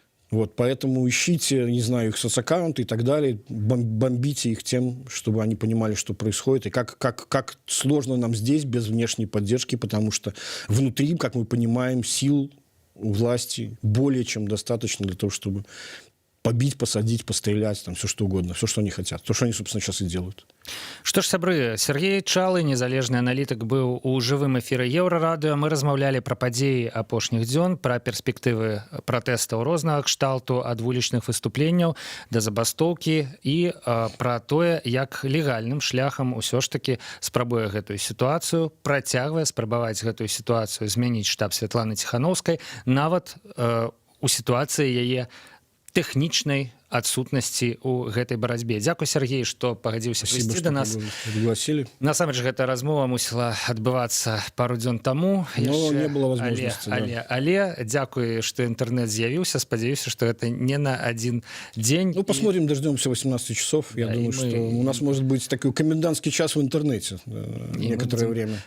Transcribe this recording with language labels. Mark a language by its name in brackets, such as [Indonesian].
[Russian] Вот, поэтому ищите, не знаю, их соцаккаунты и так далее, бомбите их тем, чтобы они понимали, что происходит, и как сложно нам здесь без внешней поддержки, потому что внутри, как мы понимаем, сил у власти более чем достаточно для того, чтобы побить, посадить, пострелять, там, все что угодно, все, что они хотят. То, что они, собственно, сейчас и делают. [Belarusian] Што ж, сябры, Сергей Чалы, незалежны аналітык, быў у жывым эфіры Еўрарадыё. Мы размаўлялі пра падзеі апошніх дзён, пра перспектывы пратэстаў рознага кшталту, ад вулічных выступленняў да забастоўкі і пра тое, як легальным шляхам усё ж такі спрабуе гэтую сітуацыю, працягвае спрабаваць гэтую сітуацыю змяніць штаб Святланы Ціханаўскай, нават у сітуацыі яе тэхнічнай адсутнасці ў гэтай барацьбе. Дзякуй, Сергей, што пагадзіўся прыйсці да нас. [Russian] Пригласили. [Belarusian] Насамрэч, гэта размова мусіла адбывацца пару дзён таму. [Russian] Но не было возможности. [Belarusian] Але дзякуй, што інтэрнэт з'явіўся. Спадзяюся, што [Russian] это не на один день. Ну, посмотрим, дождемся 18 часов. Я думаю, что у нас может быть такой комендантский час в интернете некоторое время.